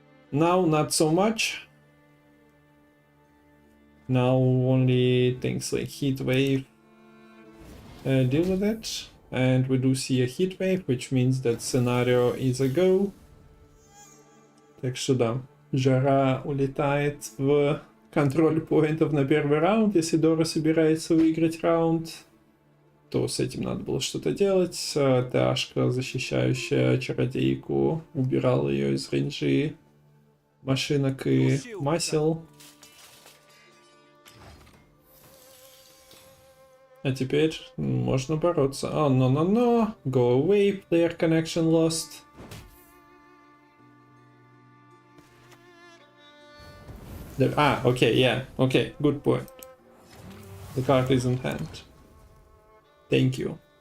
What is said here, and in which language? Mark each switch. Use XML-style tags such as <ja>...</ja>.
<en>Now not so much. Now only things like Heat Wave deal with it. And we do see a Heat Wave, which means that scenario is a go.</en> <ru>Так что да, Жара улетает в контроль поинтов на первый раунд. Если Дора собирается выиграть раунд, то с этим надо было что-то делать. Ташка, защищающая чародейку, убирала ее из рейнджи машинок и масел. А теперь можно бороться.</ru> <en>Oh, no. Go away, player connection lost. Okay, yeah, okay, good point. The card is in hand. Thank you.</en>